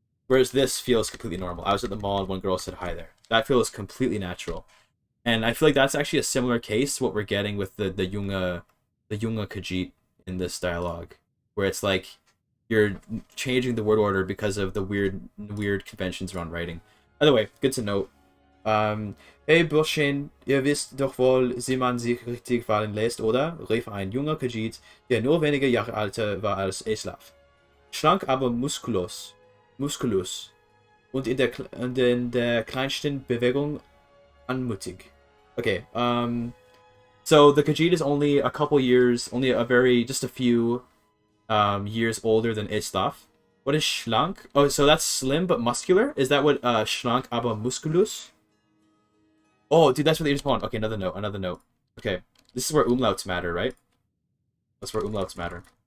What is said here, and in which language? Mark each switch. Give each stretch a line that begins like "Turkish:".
English: Whereas this feels completely normal. I was at the mall and one girl said hi there. That feels completely natural, and I feel like that's actually a similar case to what we're getting with the junge Khajiit in this dialogue, where it's like you're changing the word order because of the weird conventions around writing. By the way, good to note.
German: Hey Burschen, ihr wisst doch wohl, wie man sich richtig fallen lässt, oder? Rief ein junger Khajiit, der nur wenige Jahre älter war als Eslav. Schlank, aber muskulös. Und in der kleinsten Bewegung anmutig.
English: Okay, so the Khajiit is only a couple years, just a few years older than Eslav. What is schlank? Oh, so that's slim but muscular? Is that what
German: schlank aber muskulös?
English: Oh, dude, that's what they just want. Okay, another note. Okay, this is where umlauts matter, right? That's where umlauts matter.